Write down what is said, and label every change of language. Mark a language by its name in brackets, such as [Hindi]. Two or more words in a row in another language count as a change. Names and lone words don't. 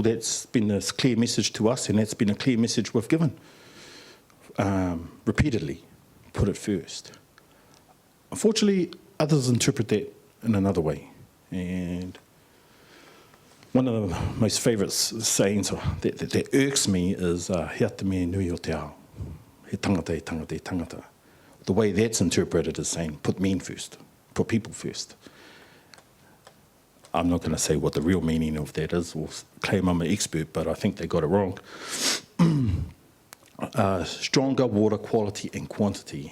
[English] That's been a clear message to us, and that's been a clear message we've given repeatedly. Put it first. Unfortunately, others interpret that in another way. And one of the most favourite sayings that irks me is [Māori] hea te mea nui o te ao. He tangata, he tangata, he tangata. [English] The way that's interpreted is saying, put men first, put people first. I'm not going to say what the real meaning of that is or claim I'm an expert, but I think they got it wrong. Stronger water quality and quantity.